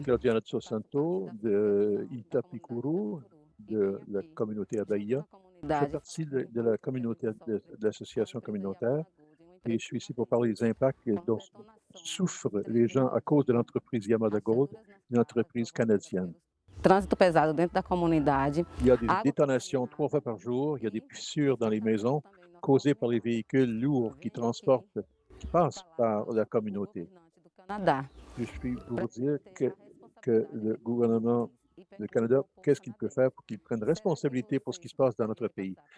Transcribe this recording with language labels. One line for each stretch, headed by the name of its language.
French: Claudiana dos Santos de Itapicuru, de la communauté à Bahia. Je fais partie de la communauté, de l'association communautaire, et je suis ici pour parler des impacts dont souffrent les gens à cause de l'entreprise Yamada Gold, une entreprise canadienne.
Portuguese: Trânsito pesado dentro da comunidade.
French: Il y a des détonations 3 fois par jour, il y a des fissures dans les maisons causées par les véhicules lourds qui passent par la communauté. Je suis pour vous dire que le gouvernement du Canada, qu'est-ce qu'il peut faire pour qu'il prenne responsabilité pour ce qui se passe dans notre pays?